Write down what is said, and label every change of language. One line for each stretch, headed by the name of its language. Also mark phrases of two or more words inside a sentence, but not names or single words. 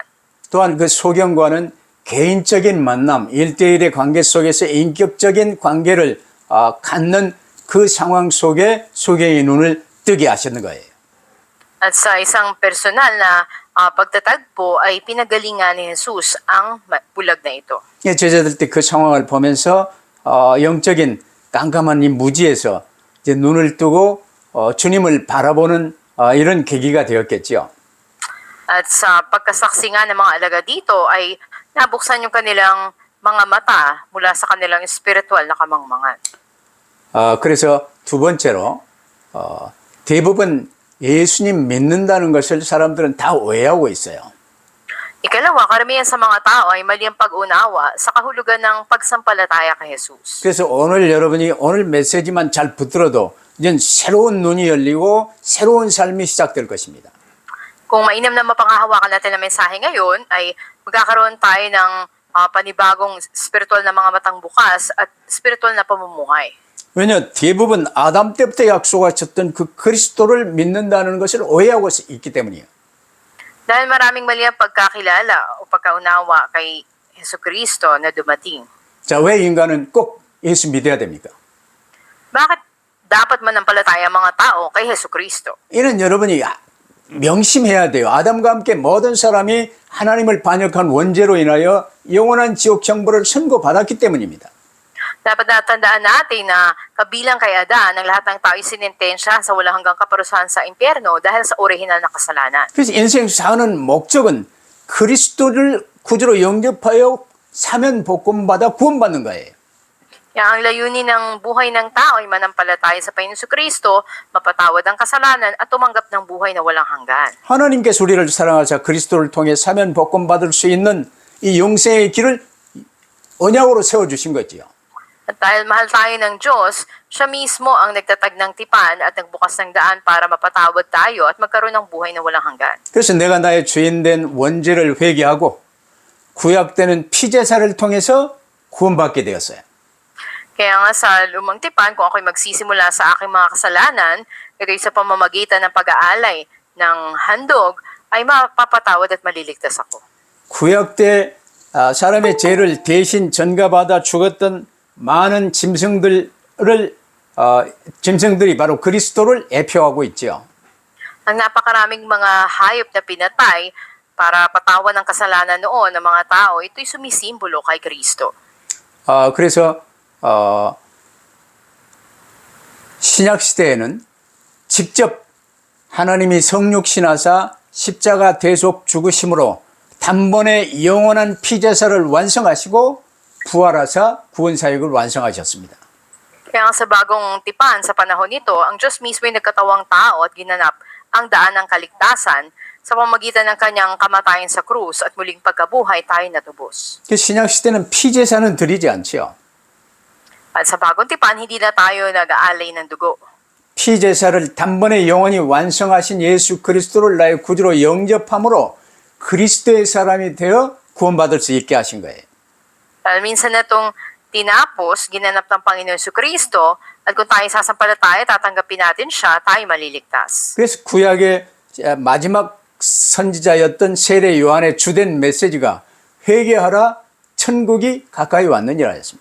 Korean: 또한 그 소경과는 개인적인 만남, 1대1의 관계 속에서 인격적인 관계를 갖는 그 상황 속에 소경의 눈을 뜨게 하시는 거예요.
Filipino: At sa isang personal na pagtatagpo ay pinagalingan ni Jesus ang bulag na ito.
Korean: 제자들 때 그 상황을 보면서 영적인 깜깜한 이 무지에서 이제 눈을 뜨고 주님을 바라보는 이런 계기가 되었겠죠.
Filipino: At sa pagkasaksi nga ng mga alaga dito ay nabuksan yung kanilang mga mata mula sa kanilang spiritual na kamangmangan.
Korean: 그래서 두 번째로 대부분 예수님 믿는다는 것을 사람들은 다 오해하고 있어요.
Filipino: Ikalawa, karamihan sa mga tao ay mali ang pag-unawa sa kahulugan ng pagsampalataya kay Jesus.
Korean: 그래서 오늘 여러분이 오늘 메시지만 잘 붙들어도 이제 새로운 눈이 열리고 새로운 삶이 시작될 것입니다.
Filipino: Kung mainam na mapanghahawakan natin ang mensahe ngayon, ay magkakaroon tayo ng panibagong spiritual na mga matang bukas at spiritual na pamumuhay.
Korean: 왜냐 대부분 아담 때부터 약속하셨던 그 그리스도를 믿는다는 것을 오해하고 있기 때문이에요.
Filipino: Dahil maraming mali ang pagkakilala o pagkaunawa kay Jesucristo na dumating.
Korean: 자, 왜 인간은 꼭 예수 믿어야 됩니까?
Filipino: Bakit dapat manampalataya ang mga tao kay Jesucristo?
Korean: 이는 여러분이 명심해야 돼요. 아담과 함께 모든 사람이 하나님을 반역한 원죄로 인하여 영원한 지옥 형벌을 선고받았기 때문입니다.
Filipino: Dapat natandaan natin na kabilang kay Adan, ang lahat ng tao isinintensya sa walang hanggang kaparusahan sa impyerno dahil sa orihinal na kasalanan.
Korean: 그래서 인생 사는 목적은 그리스도를 구주로 영접하여 사면 복음받아 구원받는 거예요.
Filipino: Kaya ang layunin ng buhay ng tao ay manampalataya sa Panginoon Kristo, mapatawad ang kasalanan at tumanggap ng buhay na walang hanggan.
Korean: 하나님께서 우리를 사랑하사 그리스도를 통해 사면 복음받을 수 있는 이 영생의 길을 언약으로 세워주신 거지요.
Filipino: At dahil mahal tayo ng Diyos, siya mismo ang nagtatag ng tipan at nagbukas ng daan para mapatawad tayo at magkaroon ng buhay na walang hanggan.
Korean: 그래서 내가 나의 주인된 원죄를 회개하고 구약되는 피제사를 통해서 구원받게 되었어요.
Filipino: Kaya nga sa lumang tipan, kung ako'y magsisimula sa aking mga kasalanan, ito'y sa pamamagitan ng pag-aalay ng handog, ay mapapatawad at maliligtas ako.
Korean: 구약 때 사람의 죄를 대신 전가받아 죽었던 많은 짐승들이 바로 그리스도를 대표하고 있죠.
Filipino: Ang napakaraming mga hayop na pinatay para patawan ng kasalanan noon ng mga tao, ito'y sumisimbolo kay Kristo.
Korean: 그래서 신약 시대에는 직접 하나님이 성육신하사 십자가 대속 죽으심으로 단번에 영원한 피제사를 완성하시고 부활하사 구원 사역을 완성하셨습니다.
Filipino: Kaya nga sa bagong tipan sa panahon nito, ang Diyos mismo ay nagkatawang tao at ginanap ang daan ng kaligtasan sa pamamagitan ng kanyang kamatayan sa krus at muling pagkabuhay tayo natubos.
Korean: 신약 시대는 피제사는 드리지 않지요.
Filipino: At sa bagong tipan, hindi na tayo nag-aalay ng dugo.
Korean: 피제사를 단번에 영원히 완성하신 예수 그리스도를 나의 구주로 영접함으로 그리스도의 사람이 되어 구원받을 수 있게 하신 거예요.
Filipino: Minsan na itong tinapos, ginanap ng Panginoon Kristo, at kung tayo sasampalataya, tatanggapin natin siya, tayo maliligtas.
Korean: 그래서 구약의 마지막 선지자였던 세례 요한의 주된 메시지가 회개하라 천국이 가까이 왔느니라 했습니다.